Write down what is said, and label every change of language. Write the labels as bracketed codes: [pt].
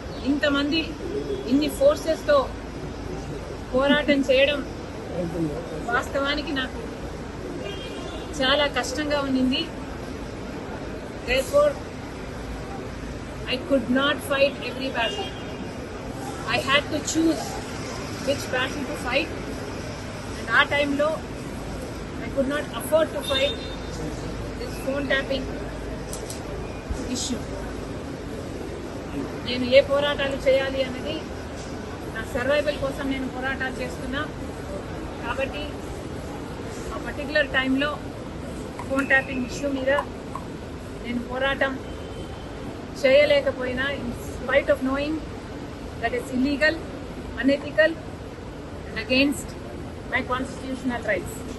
[te] ఇంతమంది ఇన్ని ఫోర్సెస్తో పోరాటం చేయడం వాస్తవానికి నాకు చాలా కష్టంగా ఉండింది. [en] Therefore, I could not fight every battle. I had to choose which battle to fight. And at time lo, I could not afford to fight this phone tapping issue. [te] నేను ఏ పోరాటాలు చేయాలి అన్నది నా సర్వైవల్ కోసం నేను పోరాటాలు చేస్తున్నా. కాబట్టి ఆ పర్టికులర్ టైంలో ఫోన్ ట్యాపింగ్ ఇష్యూ మీద నేను పోరాటం చేయలేకపోయినా, [en] In spite of knowing that is illegal, unethical and against my constitutional rights.